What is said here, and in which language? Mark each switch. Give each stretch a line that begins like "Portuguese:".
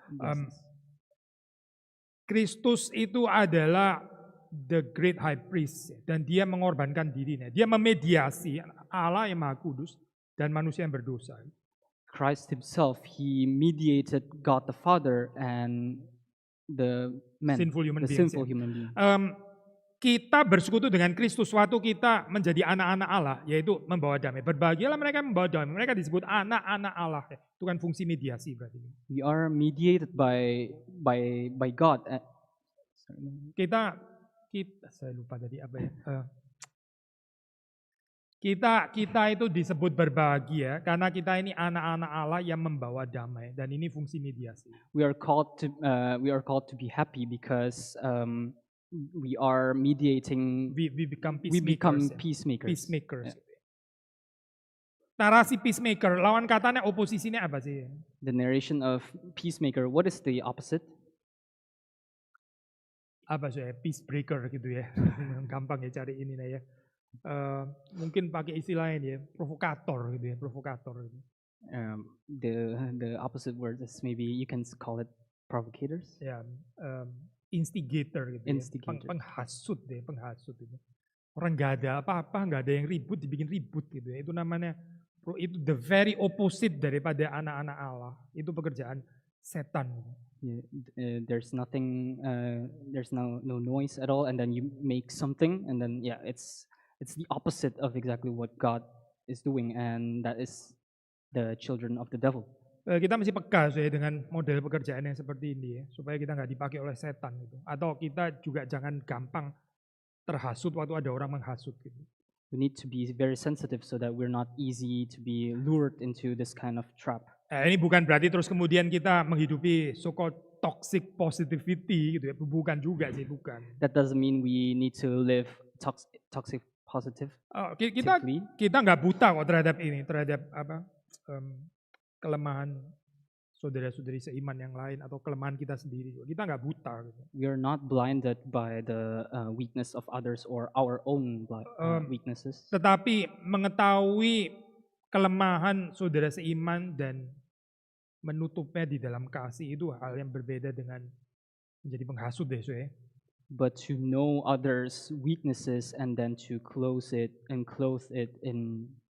Indonesian: Um, Kristus itu adalah
English: the great high priest
Indonesian: ya, dan dia mengorbankan dirinya. Dia memediasi Allah yang Maha Kudus dan manusia yang berdosa.
English: Christ himself, he mediated God the Father and the men, Sinful human the beings, sinful ya. human being.
Indonesian: Kita bersekutu dengan Kristus suatu kita menjadi anak-anak Allah, yaitu membawa damai. Berbahagialah mereka yang membawa damai. Mereka disebut anak-anak Allah. Ya. Itu kan fungsi mediasi berarti.
English: We are mediated by God.
Indonesian: Kita saya lupa tadi apa ya. Kita itu disebut berbahagia karena kita ini anak-anak Allah yang membawa damai, dan ini fungsi mediasi.
English: We are called to be happy because we are mediating. We become We become peacemakers. peacemakers.
Indonesian: Peacemakers. Narasi peacemaker, lawan katanya oposisinya apa sih?
English: The narration of peacemaker. What is the opposite?
Indonesian: apa saya peace breaker gitu ya. Gampang ya cari ini ya. Mungkin pakai istilah ini ya, provokator gitu ya, provokator gitu.
English: The opposite word is maybe you can call it provocators.
Indonesian: Ya, instigator gitu ya.
English: Instigators.
Indonesian: Penghasut deh, penghasut itu. Orang nggak ada apa-apa, nggak ada yang ribut, dibikin ribut gitu ya. Itu namanya, itu
English: the very opposite
Indonesian: daripada anak-anak Allah. Itu pekerjaan setan.
English: Yeah, there's nothing, there's no noise at all, and then you make something, and then yeah, it's the opposite of exactly what God is doing, and that is the children of the devil.
Indonesian: Kita mesti peka ya dengan model pekerjaan yang seperti ini ya, supaya kita nggak dipakai oleh setan gitu. Atau kita juga jangan gampang terhasut waktu ada orang menghasut gitu.
English: We need to be very sensitive so that we're not easy to be lured into this kind of trap.
Indonesian: Ini bukan berarti terus kemudian kita menghidupi
English: so-called toxic positivity
Indonesian: gitu ya, bukan juga sih, bukan.
English: That doesn't mean we need to live toxic positive.
Indonesian: Kita nggak buta kok terhadap ini, terhadap apa kelemahan saudara-saudari seiman yang lain atau kelemahan kita sendiri. Kita nggak buta. Gitu.
English: We are not blinded by the weakness of others or our own weaknesses.
Indonesian: Tetapi mengetahui kelemahan saudara seiman dan menutupnya di dalam kasih itu hal yang berbeda dengan menjadi penghasut deh, ya.
English: But to know others' weaknesses and then to close it and clothe it in